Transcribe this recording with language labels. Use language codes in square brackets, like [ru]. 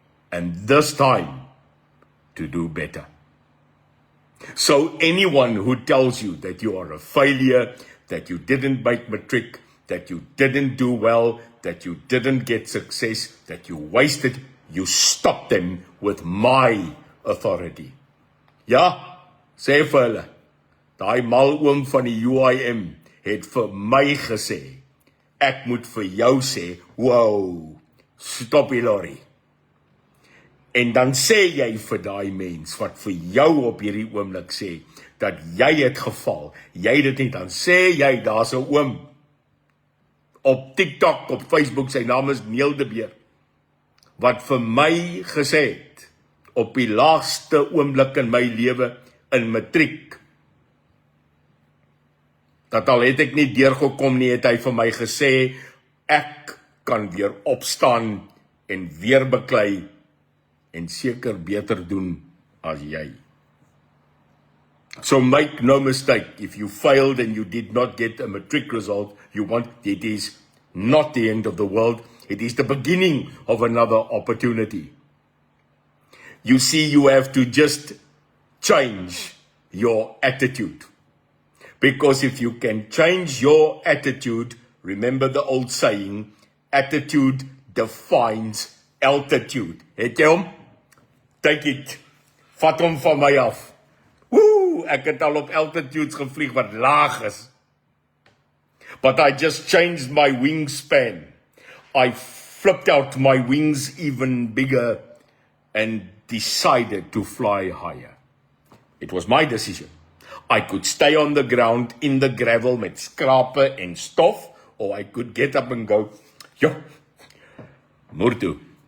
[en] And this time, to do better. So anyone who tells you that you are a failure, that you didn't make matric, that you didn't do well, that you didn't get success, that you wasted, you stop them with my authority. [af] Ja, sê vir hulle, daai mal oom van die UIM het vir my gesê, ek moet vir jou sê, wow, stop die lorry. En dan sê jy vir daai mens wat vir jou op hierdie oomblik sê, dat jy het geval, jy dit nie, dan sê jy, daar's 'n oom, op TikTok, op Facebook, sy naam is Neil de Beer, wat vir my gesê het, op die laagste oomblik in my lewe, in matriek, dat al het ek nie deurgekom nie, het hy vir my gesê, ek kan weer opstaan en weer beklei, en seker beter doen as jy. [en] So make no mistake, if you failed and you did not get a matric result you want, it is not the end of the world, it is the beginning of another opportunity. You see, you have to just change your attitude. Because if you can change your attitude, remember the old saying, attitude defines altitude. [af] Het jy hom? [en] Take it. [af] Vat hom van my af. Woe, ek het al op altitudes gevlieg wat laag is. [en] But I just changed my wingspan. I flipped out my wings even bigger and decided to fly higher. It was my decision. I could stay on the ground in the gravel [af] met skrape en stof, [en] or I could get up and go, yo, Murtu.